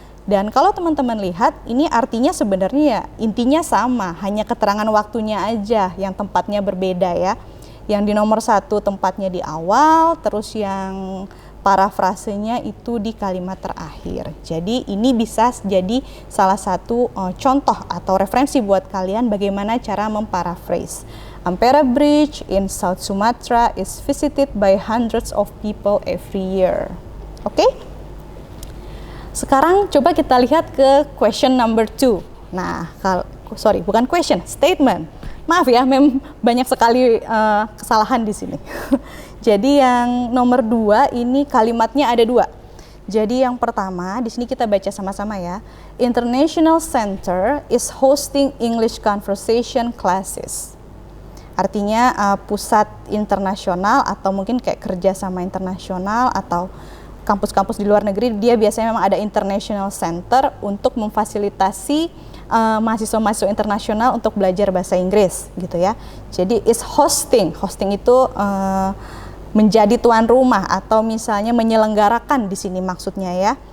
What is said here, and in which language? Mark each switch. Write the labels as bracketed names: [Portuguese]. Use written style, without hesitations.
[Indonesian] Dan kalau teman-teman lihat, ini artinya sebenarnya ya intinya sama, hanya keterangan waktunya aja yang tempatnya berbeda ya. Yang di nomor 1 tempatnya di awal, terus yang parafrasenya itu di kalimat terakhir. Jadi ini bisa jadi salah satu contoh atau referensi buat kalian bagaimana cara memparaphrase. [English] Ampera Bridge in South Sumatra is visited by hundreds of people every year. [Indonesian] Oke? Sekarang coba kita lihat ke question number 2. Nah, bukan question, statement. Maaf ya, banyak sekali kesalahan di sini. Jadi yang nomor 2 ini kalimatnya ada 2. Jadi yang pertama di sini kita baca sama-sama ya. [English] International Center is hosting English conversation classes. [Indonesian] Artinya pusat internasional atau mungkin kayak kerja sama internasional atau kampus-kampus di luar negeri, dia biasanya memang ada international center untuk memfasilitasi mahasiswa-mahasiswa internasional untuk belajar bahasa Inggris gitu ya. Jadi is hosting itu menjadi tuan rumah atau misalnya menyelenggarakan di sini maksudnya ya.